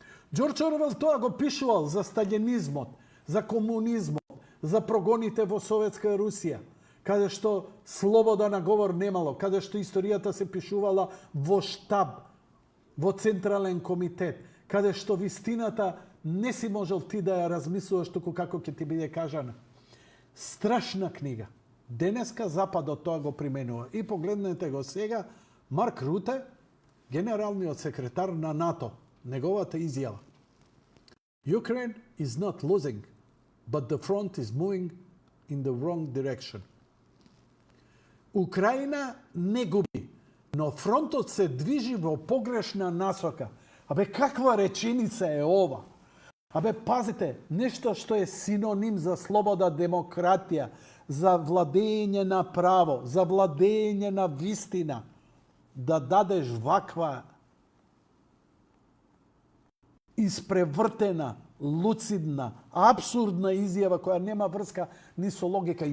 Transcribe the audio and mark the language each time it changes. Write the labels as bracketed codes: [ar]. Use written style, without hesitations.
[mk] Џорџ Орвел тоа го пишувал за сталинизмот, за комунизмот, за прогоните во Советска Русија, каде што слобода на говор немало, каде што историјата се пишувала во штаб, во централен комитет, каде што вистината не си можел ти да ја размислуваш туку како ќе ти биде кажана. Страшна книга. Денеска Западот тоа го применува. И погледнете го сега, Марк Руте, генералниот секретар на НАТО, неговата изјава. [en] Ukraine is not losing, but the front is moving in the wrong direction. [mk] Украина не губи, но фронтот се движи во погрешна насока. Абе, каква реченица е ова? Абе, пазите, нешто што е синоним за слобода, демократија, за владење на право, за владење на вистина, да дадеш ваква испревртена, луцидна, абсурдна изјава која нема врска ни со логика.